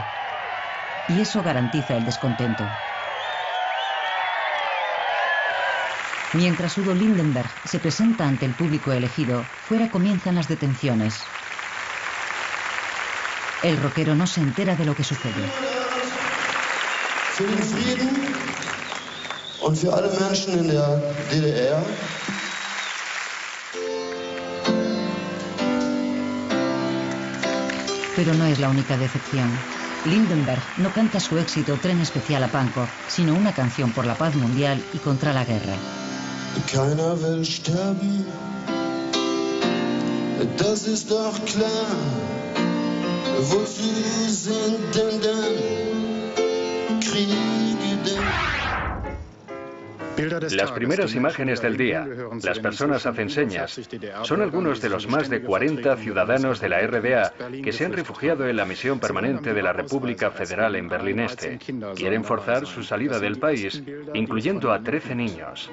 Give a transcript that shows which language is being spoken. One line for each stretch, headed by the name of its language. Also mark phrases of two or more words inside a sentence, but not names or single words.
Spanish: Y eso garantiza el descontento. Mientras Udo Lindenberg se presenta ante el público elegido, fuera comienzan las detenciones. El rockero no se entera de lo que sucede.
German: Für den Frieden und für alle Menschen in der DDR.
Spanish: Pero no es la única decepción. Lindenberg no canta su éxito Tren especial a Pankow, sino una canción por la paz mundial y contra la guerra.
German: Keiner will sterben, das ist doch klar. Wozu sind denn dann Kriege denn?
Spanish: Las primeras imágenes del día, las personas hacen señas, son algunos de los más de 40 ciudadanos de la RDA que se han refugiado en la misión permanente de la República Federal en Berlín Este. Quieren forzar su salida del país, incluyendo a 13 niños.